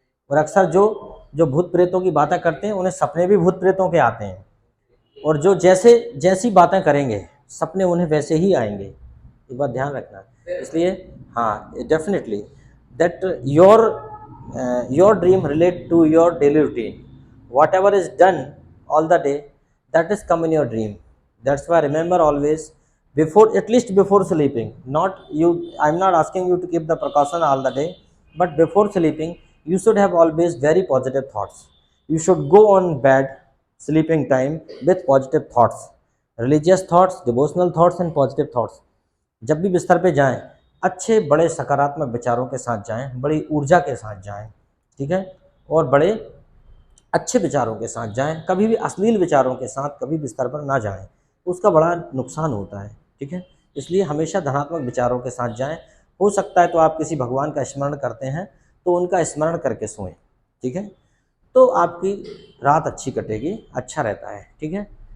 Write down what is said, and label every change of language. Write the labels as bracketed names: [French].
[Hindi] और अक्सर जो जो भूत प्रेतों की बातें करते हैं उन्हें सपने भी भूत प्रेतों के आते हैं, और जो जैसे जैसी बातें करेंगे सपने उन्हें वैसे ही आएंगे। ये बात ध्यान रखना। इसलिए हाँ, [English] Definitely that your dream relate to your daily routine, whatever is done all the day that is come in your dream. That's why remember always, before, at least before sleeping, not you, I'm not asking you to keep the precaution all the day, but before sleeping you should have always very positive thoughts. You should go on bed sleeping time with positive thoughts, religious thoughts, devotional thoughts and positive thoughts. [Hindi] जब भी बिस्तर पे जाएं अच्छे बड़े सकारात्मक विचारों के साथ जाएं, बड़ी ऊर्जा के साथ जाएं, ठीक है, और बड़े अच्छे विचारों के साथ जाएं। कभी भी अश्लील विचारों के साथ कभी बिस्तर पर ना जाएं, उसका बड़ा नुकसान होता है, ठीक है। इसलिए हमेशा धनात्मक विचारों के साथ जाएं। हो सकता है तो आप किसी भगवान का स्मरण करते हैं तो उनका स्मरण करके सोएं, ठीक है, तो आपकी रात अच्छी कटेगी, अच्छा रहता है, ठीक है।